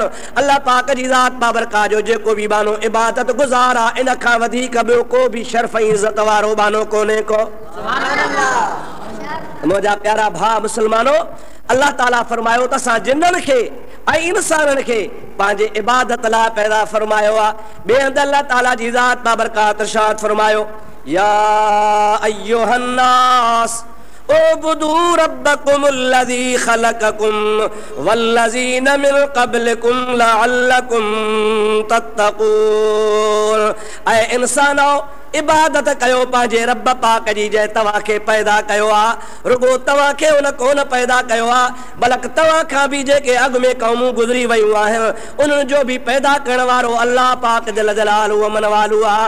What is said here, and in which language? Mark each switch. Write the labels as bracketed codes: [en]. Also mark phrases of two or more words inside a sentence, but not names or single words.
[sd] अल्लाह पाक जी ज़ात बाबरकात जो जेको बि बानो इबादत गुज़ार आहे, इन खां वधीक ॿियो को बि शर्फ़ ऐं इज़त वारो बानो कोन्हे को। मुंहिंजा प्यारा भाउ मुस्लमानो, अल्लाह ताला फरमायो त असां जिन्ननि खे ऐं इंसाननि खे पंहिंजे इबादत लाइ पैदा फरमायो आहे। ॿिए हंधि अल्लाह ताला जी ज़ात बाबरकात इरशाद फरमायो [ar] يا أيها الناس اعبدوا ربكم الذي خلقكم والذين من قبلكم لعلكم تتقون. [sd] ऐ इंसानो इबादत कयो पंहिंजे रब पाक जी जंहिं तव्हांखे पैदा कयो आहे। रुगो तव्हांखे उन कोन पैदा कयो आहे, बल्कि तव्हां खां बि जेके अॻु में क़ौमूं गुज़री वियूं आहिनि उन्हनि जो बि पैदा करण वारो अल्लाह पाक [ar] جل جلاله [sd] व मन वालू आहे।